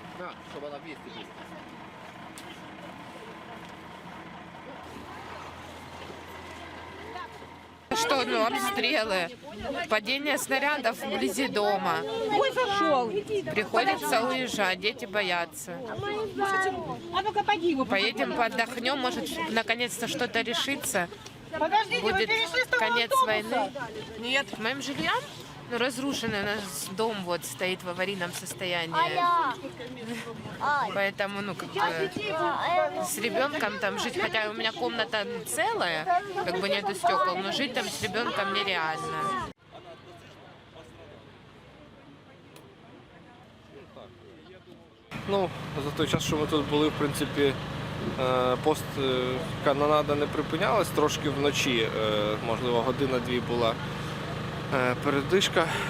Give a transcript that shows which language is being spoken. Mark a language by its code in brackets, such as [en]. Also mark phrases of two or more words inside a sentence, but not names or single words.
[uk] щоб вона вместе була. [ru] Что, ну, обстрелы, падение снарядов вблизи дома. Ой, зашел. Приходится уезжать, дети боятся. А ну-ка, поди его. Поедем отдохнем, может, наконец-то что-то решится. Подождите, вы Будет перешли с того конец автобуса? войны. Нет. Моим жильем? Ну, разрушенный у нас дом вот стоит в аварийном состоянии. Поэтому, ну, как бы с ребенком там жить, хотя у меня комната целая, как бы нету стекол, но жить там с ребенком нереально. [uk] Ну, за той час, що ми тут були, в принципі, канонада не припинялась, трошки вночі, можливо, година-дві була передишка.